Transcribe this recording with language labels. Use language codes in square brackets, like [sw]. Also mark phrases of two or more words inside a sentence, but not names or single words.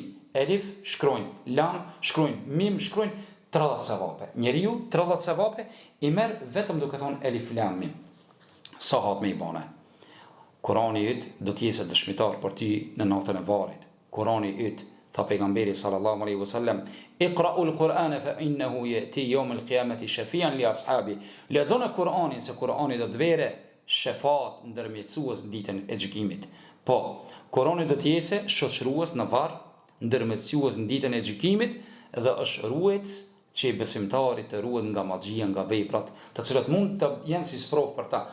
[sq] Elif shkronjë, lam shkronjë, mim shkronjë, 30 sevape. Njeriu 30 sevape i merr vetëm duke thonë elif lam mim. Sa hat me i bane. Kurani yt do të jetë dëshmitar për ty në natën e varrit. Kurani yt, tha pejgamberi [ar] صلى الله عليه وسلم اقرؤوا القرآن فإنه يأتي يوم القيامة شفيعا لأصحابه. [sq] Lexoni Kur'anin se Kur'ani do të vere shefat ndërmjetësues në ditën e gjykimit. Po, Kur'ani do të jetë shoqërues në varr, ndërmjetësues në ditën e gjykimit dhe është ruajtës që besimtarit të ruhet nga magjia, nga veprat, të cilat mund të jenë si sprov për ta.